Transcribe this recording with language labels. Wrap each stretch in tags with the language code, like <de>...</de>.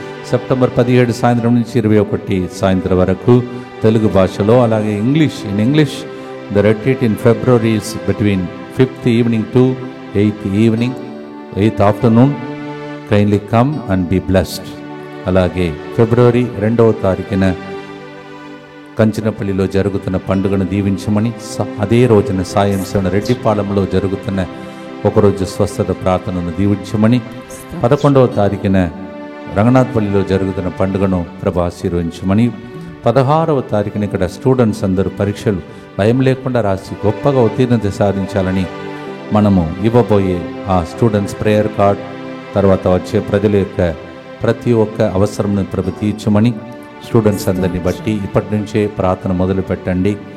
<te>September 17 సాయంత్రం నుంచి 21 సాయంత్రం వరకు తెలుగు భాషలో, అలాగే</te> <en>In English the retreat in February is between 5th evening to 8th afternoon. Kindly come and be blessed.</en> <te>అలాగే ఫిబ్రవరి 2వ తారీఖున కంచనపల్లిలో జరుగుతున్న పండుగను దీవించమని, అదే రోజున సాయం సేవన రెడ్డిపాలెంలో జరుగుతున్న ఒకరోజు స్వస్థత ప్రార్థనను దీవించమని, 11వ తారీఖున రంగనాథ్పల్లిలో జరుగుతున్న పండుగను ప్రభు ఆశీర్వదించమని, 16వ తారీఖున ఇక్కడ స్టూడెంట్స్ అందరూ పరీక్షలు భయం లేకుండా రాసి గొప్పగా ఉత్తీర్ణత సాధించాలని మనము ఇవ్వబోయే ఆ స్టూడెంట్స్ ప్రేయర్ కార్డ్, తర్వాత వచ్చే ప్రజల యొక్క ప్రతి ఒక్క అవసరంను ప్రభు తీర్చమని స్టూడెంట్స్ అందరినీ బట్టి ఇప్పటి నుంచే ప్రార్థన మొదలు పెట్టండి.</te>